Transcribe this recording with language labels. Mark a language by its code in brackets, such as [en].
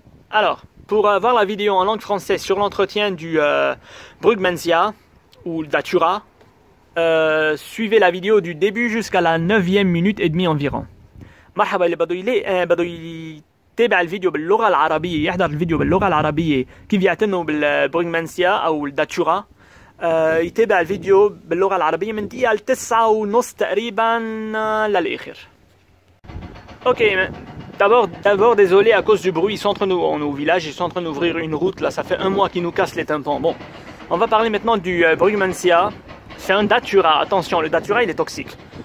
[fr] Alors, pour voir la vidéo en langue française sur l'entretien du Brugmansia ou Datura, suivez la vidéo du début jusqu'à la 9e minute et demie environ. [ar] مرحبا اللي بده يتابع الفيديو باللغة العربية، يحضر الفيديو باللغة العربية كيف يعتنوا بالبرغمانسيا أو الداتشورا، يتابع الفيديو باللغة العربية من دقيقة ل9:30 تقريبا للآخر. [fr] Ok, d'abord désolé à cause du bruit, ils sont en train on est au village, ils sont en train d'ouvrir une route, là ça fait un mois qu'ils nous cassent les tympans. Bon, on va parler maintenant du Brugmansia. C'est un datura, attention, le datura il est toxique.